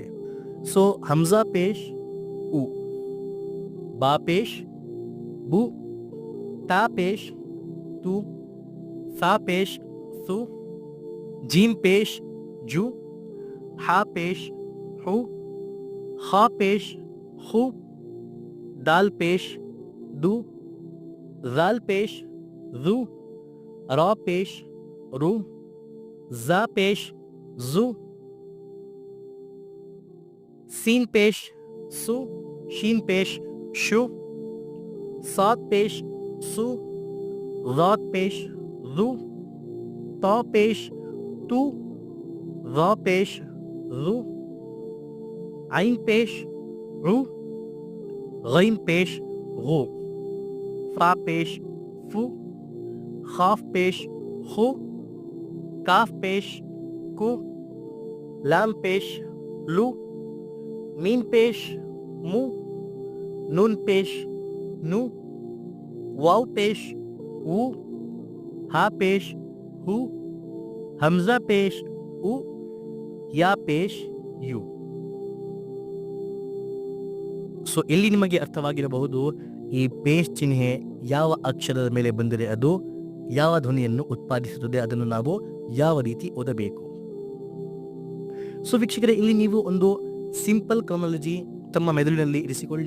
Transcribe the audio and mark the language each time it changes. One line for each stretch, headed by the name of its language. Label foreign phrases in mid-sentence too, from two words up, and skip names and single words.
Urdu: ہمزہ پیش اُ، با پیش بُ، تا پیش تُ، ثا پیش ثُ، جیم پیش جُ، حا پیش حُ، خا پیش خُ, دال پیش دُ، ذال پیش ذُ، را پیش رُ، زا پیش زُ, سین پیش سُ، شین پیش شُ، صاد پیش صُ, رات پیش رُ، طا پیش طُ، را پیش رُ، عین پیش رُ، غین پیش گو، فا پیش فُ، قاف پیش قُ، کاف پیش کُ، لام پیش لُ، میم پیش مُ، نون پیش نُ، واو پیش اُ، ہا پیش ہُ، ہمزہ پیش اُ، یا پیش یُ.
Kannada: ಇಲ್ಲಿ ನಿಮಗೆ ಅರ್ಥವಾಗಿರಬಹುದು ಈ ಪೇಶ್ ಚಿಹ್ನೆ ಯಾವ ಅಕ್ಷರದ ಮೇಲೆ ಬಂದರೆ ಅದು ಯಾವ ಧ್ವನಿಯನ್ನು ಉತ್ಪಾದಿಸುತ್ತದೆ, ಅದನ್ನು ನಾವು ಯಾವ ರೀತಿ ಓದಬೇಕು. ವೀಕ್ಷಕರೇ, ಇಲ್ಲಿ ನೀವು ಒಂದು
English: simple chronology
Kannada: ತಮ್ಮ ಮೆದುಳಿನಲ್ಲಿ ಇರಿಸಿಕೊಳ್ಳಿ.